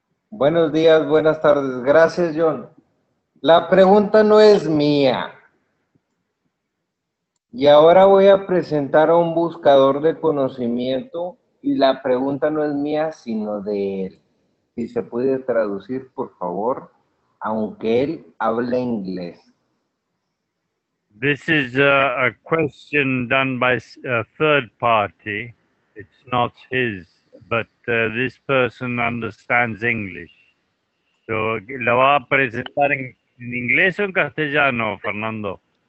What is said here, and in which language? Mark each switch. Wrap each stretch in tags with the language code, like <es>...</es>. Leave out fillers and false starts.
<es>Buenos días, buenas tardes. Gracias, John. La pregunta no es mía. Y ahora voy a presentar a un buscador de conocimiento y la pregunta no es mía, sino de él. Si se puede traducir, por favor, aunque él hable inglés.</es> <en>This is a question done by a third party. It's not his, but this person understands English. So,</en> <es>¿la va a presentar en inglés o en castellano, Fernando?</es>